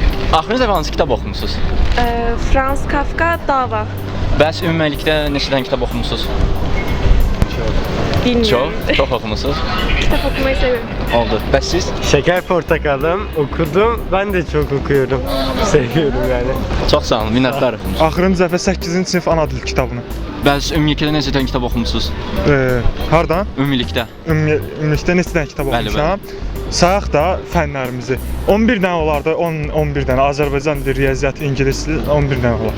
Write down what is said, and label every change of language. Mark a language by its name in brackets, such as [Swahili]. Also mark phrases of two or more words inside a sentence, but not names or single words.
[Azerbaijani] Axırıncı dəfə hansı kitab oxumusunuz? Franz Kafka Dava. Bəs ümumilikdə neçədən kitab oxumusunuz? [Turkish] Bilmiyorum. [Azerbaijani] Çox oxumusunuz. [Turkish] Kitap okumayı seviyorum. [Azerbaijani] Oldu. Bəs siz? [Turkish] Şeker Portakalım okudum. Ben de çok okuyorum. Seviyorum yani. [Azerbaijani] Çox sağ olun, minnətdarıq. Axırıncı dəfə 8-ci sinif ana dil kitabını. Bəs ümumilikdə neçədən kitab oxumusunuz? Hardan? Ümumilikdə. Ümumilikdə neçə dənə kitab Bəli, oxumuşam? Sayaq da fənlərimizi. 11 dənə olardı, 11 dənə. Azərbaycan dili, riyaziyyat, ingilis dili 11 dənə olar.